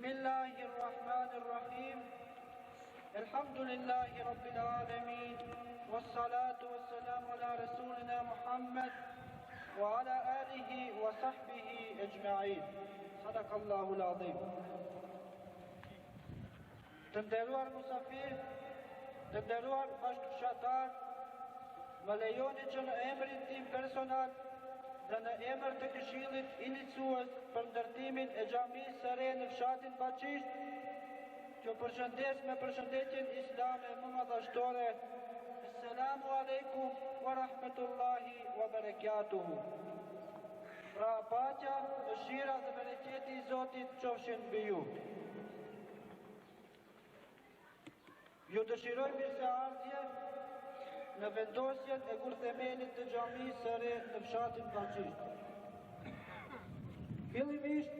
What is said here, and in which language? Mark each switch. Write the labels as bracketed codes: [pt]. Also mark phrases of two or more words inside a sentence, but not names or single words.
[ar] الله الرحمن الرحيم الحمد لله رب العالمين والصلاة والسلام على رسولنا محمد وعلى آله وصحبه أجمعين صدق الله العظيم. [sq] Të nderuar musafir, të nderuar bashkëshortar, më lejoni që në emrin tim personal dhe në emër të Këshillit iniciues për ndërtimin e xhamisë së re në fshatin Baçisht, që përshëndes me përshëndetjen islame më madhështore. [ar] السلام عليكم ورحمة الله وبركاته. [sq] Pra paqja, mëshira dhe bereqeti i Zotit qofshin mbi ju. Ju dëshiroj mirëseardhje në vendosjen e kurthemelit të xhamisë së re në fshatin Baçisht.